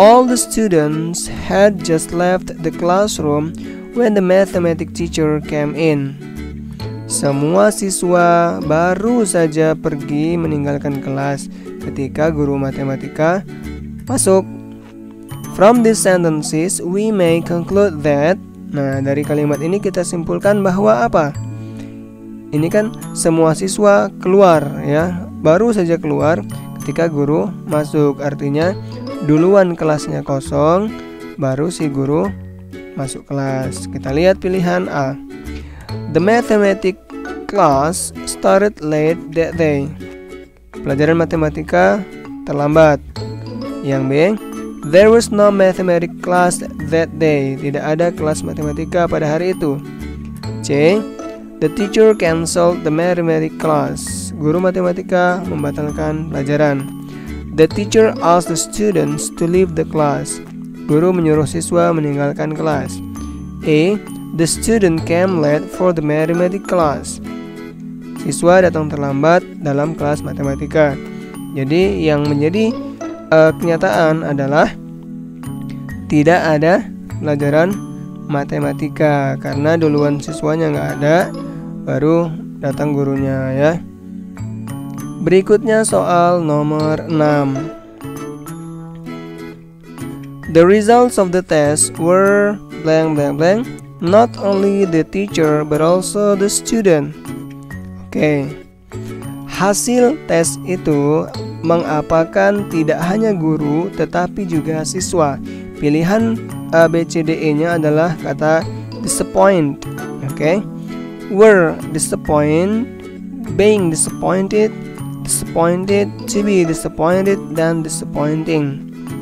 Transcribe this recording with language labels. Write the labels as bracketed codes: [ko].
[en] All the students had just left the classroom when the mathematics teacher came in. [id] Semua siswa baru saja pergi meninggalkan kelas ketika guru matematika masuk. [en] From these sentences, we may conclude that. [id] Nah, dari kalimat ini kita simpulkan bahwa apa? Ini kan semua siswa keluar ya, baru saja keluar ketika guru masuk. Artinya duluan kelasnya kosong, baru si guru masuk kelas. Kita lihat pilihan A. [en] The mathematics class started late that day. [id] Pelajaran matematika terlambat. Yang B. [en] There was no mathematics class that day. [id] Tidak ada kelas matematika pada hari itu. C. [en] The teacher canceled the mathematics class. [id] Guru matematika membatalkan pelajaran. [en] The teacher asked the students to leave the class. [id] Guru menyuruh siswa meninggalkan kelas. A. [en] The student came late for the mathematics class. [id] Siswa datang terlambat dalam kelas matematika. Jadi yang menjadi kenyataan adalah tidak ada pelajaran matematika karena duluan siswanya nggak ada, baru datang gurunya ya. Berikutnya soal nomor 6. [en] The results of the test were blank blank blank. Not only the teacher but also the student. [id] Oke. Hasil tes itu mengapakan tidak hanya guru tetapi juga siswa. Pilihan A, B, C, D, E-nya adalah kata disappoint. Oke. [en] Were disappointed, being disappointed, disappointed, to be disappointed, dan disappointing.